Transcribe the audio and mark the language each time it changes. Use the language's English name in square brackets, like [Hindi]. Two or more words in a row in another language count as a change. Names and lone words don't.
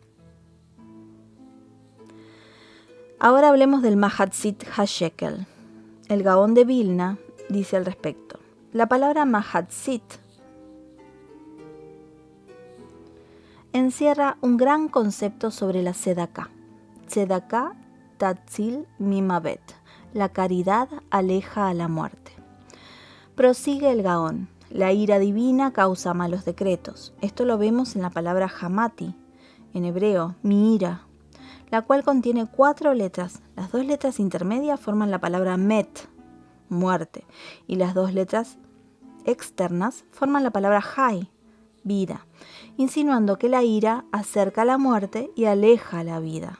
[Spanish] Ahora hablemos del [Hebrew] מחצית השקל. [Spanish] El Gaón de Vilna dice al respecto. La palabra Mahatzit encierra un gran concepto sobre la Tzedaká. [Hebrew] צדקה תציל ממות. [Spanish] La caridad aleja a la muerte. Prosigue el Gaón. La ira divina causa malos decretos. Esto lo vemos en la palabra Hamati, en hebreo, mi ira, la cual contiene 4 letras. Las 2 letras intermedias forman la palabra met, muerte, y las 2 letras externas forman la palabra hay, vida, insinuando que la ira acerca la muerte y aleja la vida.